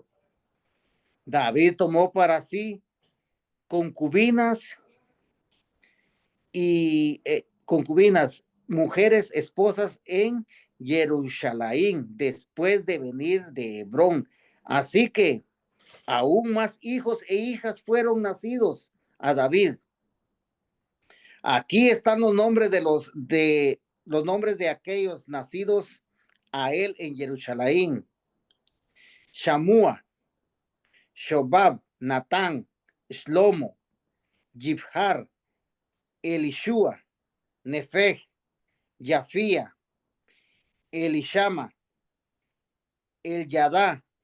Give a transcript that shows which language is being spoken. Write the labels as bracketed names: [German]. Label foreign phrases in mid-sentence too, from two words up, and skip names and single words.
[Spanish] David tomó para sí concubinas mujeres esposas en Jerusalén, después de venir de Hebrón. Así que aún más hijos e hijas fueron nacidos a David. Aquí están los nombres los nombres de aquellos nacidos a él en Jerusalén: Shamua, Shobab, Natán, Shlomo, Yibhar, Elishua, Nefeg, Yafía, Elishama, Elyadá,